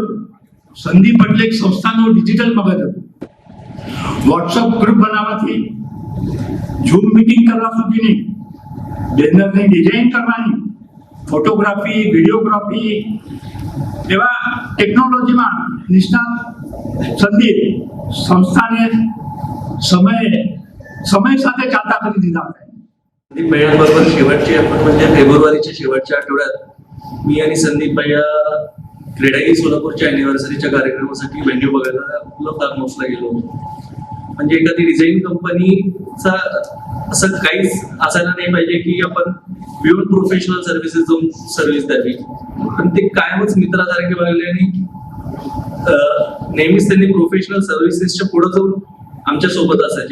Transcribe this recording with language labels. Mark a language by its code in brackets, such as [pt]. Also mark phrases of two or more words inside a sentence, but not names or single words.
[gu] સંદીપ એટલે એક સંસ્થાનો ડિજિટલ મગજ હતો. [en] WhatsApp group [gu] બનાવવાથી [en] Zoom meeting [gu] કરવા સુધીની, બેનરની ડિઝાઇન કરવાની, ફોટોગ્રાફી, વિડીયોગ્રાફી એવા ટેકનોલોજીમાં નિષ્ણાત સંદીપ સંસ્થાને સમય સાથે ચાલતા કરી દીધા. [mr] संदीप भैयांबरोबर शेवटचे आपण म्हणजे फेब्रुवारीच्या शेवटच्या आठवड्यात मी आणि संदीप भैया क्रीडाई सोलापूरच्या अॅनिव्हर्सरीच्या कार्यक्रमासाठी व्हेन्यू बघायला [en] farm houseला [mr] गेलो. म्हणजे एखादी डिझाईन कंपनीचा असं काहीच असायला नाही पाहिजे की आपण [en] beyond professional services [mr] जाऊन सर्व्हिस द्यावी, पण ते कायमच मित्रासारखे बघले आणि नेहमीच त्यांनी [en] professional servicesच्या [mr] पुढे जाऊन आमच्या सोबत असायचे.